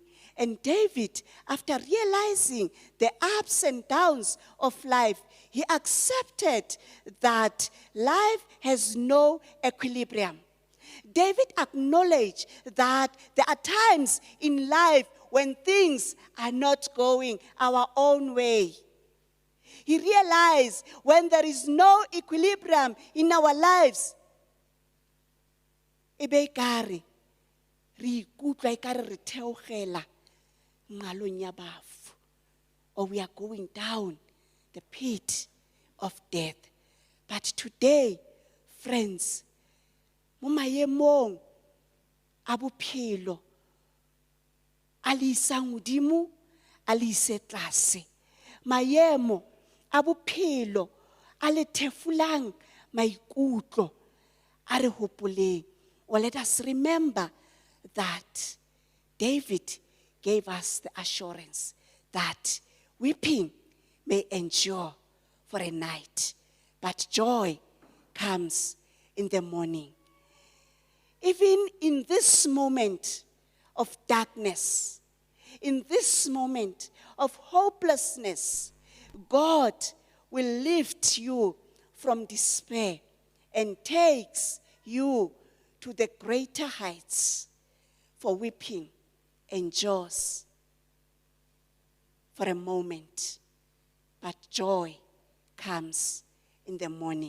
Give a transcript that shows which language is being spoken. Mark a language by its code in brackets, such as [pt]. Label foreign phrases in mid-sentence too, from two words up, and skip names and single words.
[en] And David, after realizing the ups and downs of life, he accepted that life has no equilibrium. David acknowledged that there are times in life when things are not going our own way. He realized when there is no equilibrium in our lives, [st] ebe kare re ikutlwa ekare re theogela ngalong ya bafu, [en] or we are going down the pit of death. But today, friends, [st] mo maemong a bophelo a le isang godimo a le ise tlase, maemo a bophelo a le thefulang maikutlo a re hopoleng. [en] Well, let us remember that David gave us the assurance that weeping may endure for a night, but joy comes in the morning. Even in this moment of darkness, in this moment of hopelessness, God will lift you from despair and takes you to the greater heights, for weeping endures for a moment, but joy comes in the morning.